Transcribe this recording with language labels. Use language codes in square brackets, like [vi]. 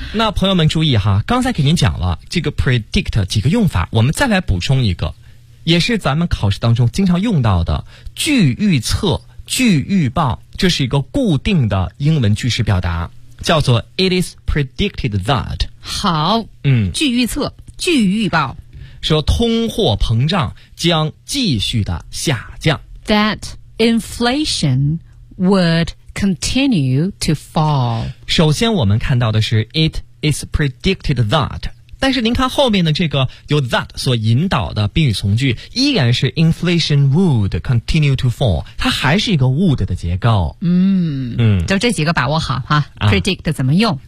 [zh] 那朋友们注意哈，刚才给您讲了这个 predict 几个用法，我们再来补充一个，也是咱们考试当中经常用到的句预测、句预报，这是一个固定的英文句式表达，叫做 [en] it is predicted that。 [zh] 好，嗯，句预测、句预报，说通货膨胀将继续的下降。 [en] That inflation would continue to fall。 [zh] 首先我们看到的是 [en] it is predicted that， [zh] 但是您看后面的这个由 that 所引导的宾语从句依然是 [en] inflation would continue to fall， [zh] 它还是一个 would 的结构。就这几个把握好哈、啊、predict 怎么用，